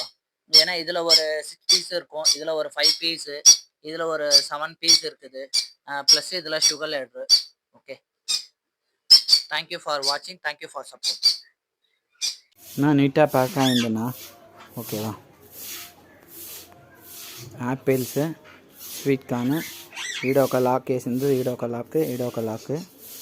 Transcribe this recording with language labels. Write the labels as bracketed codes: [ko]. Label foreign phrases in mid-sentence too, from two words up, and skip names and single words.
[ta] ஏன்னா இதில் ஒரு 6 பீஸ் இருக்கும், இதில் ஒரு 5 பீஸு, இதில் ஒரு 7 பீஸ் இருக்குது. ப்ளஸ் இதில் சுகர் லெட்ரு. [en] okay, thank you for watching. thank you for support. [ta] நான் நீட்டாக பேக் ஆகிருந்தேண்ணா. ஓகேவா? [te] ఆపిల్స్, [en] sweet corn, [te] ఈడొక లాక్ వేసింది, ఈడొక లాక్, ఈడొక లాక్.